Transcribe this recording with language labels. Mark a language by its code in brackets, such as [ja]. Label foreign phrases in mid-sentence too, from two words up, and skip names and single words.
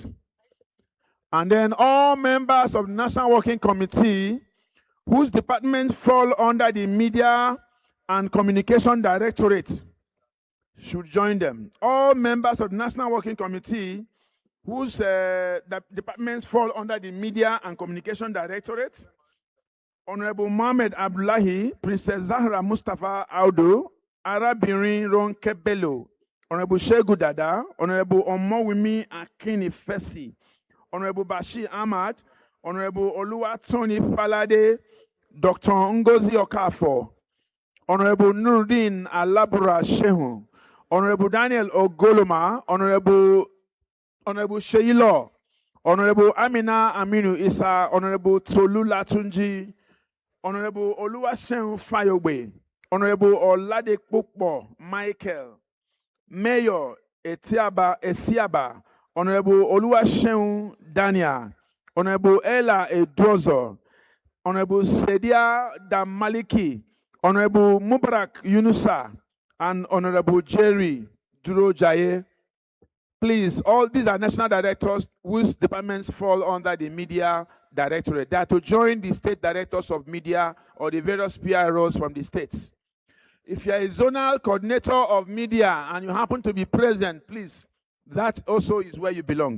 [en] And then all members of the National Working Committee whose departments fall under the Media and Communication Directorate should join them. All members of the National Working Committee whose departments fall under the Media and Communication Directorate, Honorable Mohamed Abdullahi, Princess Zahra Mustafa Audu, Arabirin Ronke Bello, Honorable Shegu Dada, Honorable Omowimi Akini Fesi, Honorable Bashir Ahmad, Honorable Oluwatoni Falade, Dr. Ngozi Okafor, Honorable Nuruddin Alabura Shehu, Honorable Daniel Ogoloma, Honorable Sheilo, Honorable Amina Aminu Isa, Honorable Tolu Latunji, Honorable Oluwaseun Fayobe, Honorable Oladekpokpo Michael, Mayor Esiaba, Honorable Oluwaseun Dania, Honorable Ella Edozo, Honorable Sedia Damaliki, Honorable Mubarak Yunusa, and Honorable Jerry Duro Jaye. Please, all these are national directors whose departments fall under the Media Directorate. They are to join the state directors of media or the various PROs from the states. If you are a zonal coordinator of media and you happen to be present, please, that also is where you belong.